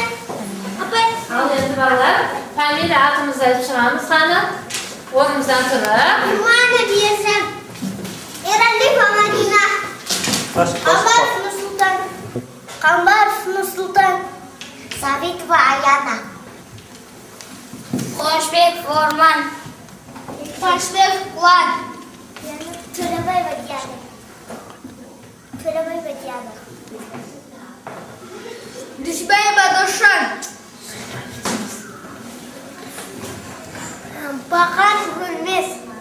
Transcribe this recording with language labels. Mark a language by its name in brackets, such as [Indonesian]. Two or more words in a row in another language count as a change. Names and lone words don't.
[Kazakh] Ал енді балалар, фамилия атымызды айтып шығамыз қаны. Орнымыздан тұрып. Иманы берсем, Ералиева Мадина, Қамбаров Нұрсұлтан, Сабитова Аяна. Qo'shbek Forman. Qo'shbek Quvvat. To'raboyeva Diana. To'raboyeva Diana. Dushbayeva Dushan. Bakan Gülmez.